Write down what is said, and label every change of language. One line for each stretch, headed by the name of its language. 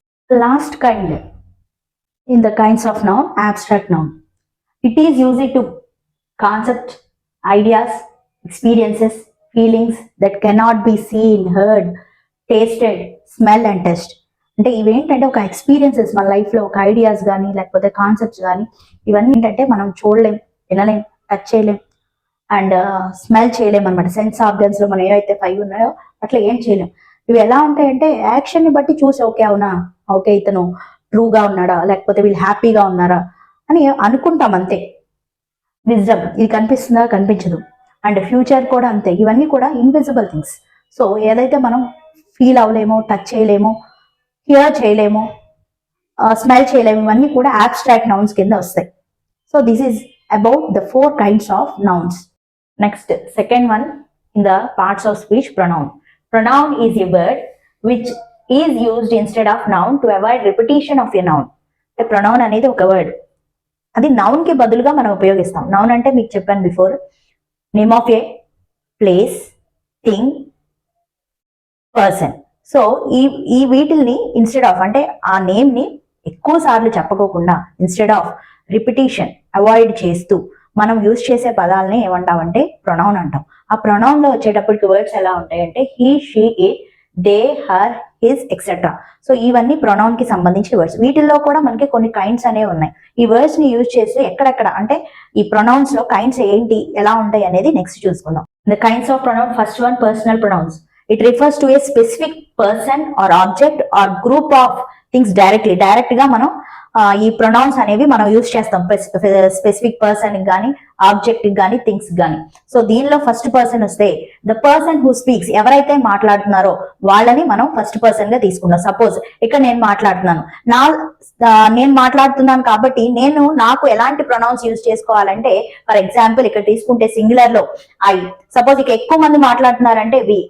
English: Last kind in the kinds of noun, abstract noun. It is used to concept, ideas, experiences, feelings that cannot be seen, heard, tasted, smell and touched.
Telugu: అంటే ఇవేంటంటే ఒక experiences మన life లో, ఒక ideas కానీ లేకపోతే concepts కానీ, ఇవన్నీ ఏంటంటే మనం చూడలేం, వినలేం, టచ్ చేయలేం అండ్ స్మెల్ చేయలేం అనమాట. సెన్స్ ఆర్గన్స్ లో మనం ఏవైతే 5 ఉన్నాయో అట్లా ఏం చేయలేం. ఇవి ఎలా ఉంటాయంటే యాక్షన్ ని బట్టి చూసి ఓకే అవునా, ఓకే ఇతను ట్రూగా ఉన్నాడా, లేకపోతే వీళ్ళు హ్యాపీగా ఉన్నారా అని అనుకుంటాం అంతే. విజ్డమ్ ఇది కనిపిస్తుందా, కనిపించదు. అండ్ ఫ్యూచర్ కూడా అంతే. ఇవన్నీ కూడా ఇన్విజిబుల్ థింగ్స్. సో ఏదైతే మనం ఫీల్ అవ్వలేమో, టచ్ చేయలేమో, హియర్ చేయలేమో, స్మెల్ చేయలేము, ఇవన్నీ కూడా abstract nouns కింద వస్తాయి.
English: So this is about the 4 kinds of nouns. Next second one in the parts of speech, pronoun. Pronoun is a word which is used instead of noun to avoid repetition of a noun.
Telugu: అంటే pronoun అనేది ఒక word, అది noun కి బదులుగా మనం ఉపయోగిస్తాం. Noun అంటే మీకు చెప్పాను before,
English: Name of a place, thing, person.
Telugu: So ఈ వీటిల్ని ఇన్స్టెడ్ ఆఫ్ అంటే ఆ నేమ్ ని ఎక్కువ సార్లు చెప్పకోకుండా ఇన్స్టెడ్ ఆఫ్ రిపిటీషన్ అవాయిడ్ చేస్తూ మనం యూజ్ చేసే పదాలని ఏమంటామంటే ప్రొనౌన్ అంటాం. ఆ ప్రొనౌన్ లో వచ్చేటప్పటికి వర్డ్స్ ఎలా ఉంటాయంటే he, she, it, they, her, his etcetera. So ఇవన్నీ ప్రొనౌన్ కి సంబంధించిన వర్డ్స్. వీటిల్లో కూడా మనకి కొన్ని కైండ్స్ అనేవి ఉన్నాయి. ఈ వర్డ్స్ ని యూజ్ చేసి ఎక్కడెక్కడ అంటే ఈ ప్రొనౌన్స్ లో కైండ్స్ ఏంటి, ఎలా ఉంటాయి అనేది నెక్స్ట్ చూసుకుందాం.
English: The kinds of pronoun, first one personal pronouns. It refers to a specific person or object or group of things directly.
Telugu: Direct గా మనం ఈ ప్రొనౌన్స్ అనేవి మనం యూజ్ చేస్తాం స్పెసిఫిక్ పర్సన్ కానీ, ఆబ్జెక్ట్ కానీ, థింగ్స్ కానీ. సో దీనిలో ఫస్ట్ పర్సన్ వస్తే
English: the person who speaks,
Telugu: ఎవరైతే మాట్లాడుతున్నారో వాళ్ళని మనం ఫస్ట్ పర్సన్ గా తీసుకున్నాం. సపోజ్ ఇక్కడ నేను మాట్లాడుతున్నాను, నేను మాట్లాడుతున్నాను కాబట్టి నాకు ఎలాంటి ప్రొనౌన్స్ యూజ్ చేసుకోవాలంటే, ఫర్ ఎగ్జాంపుల్ ఇక్కడ తీసుకుంటే సింగులర్ లో ఐ, సపోజ్ ఇక ఎక్కువ మంది మాట్లాడుతున్నారంటే వి.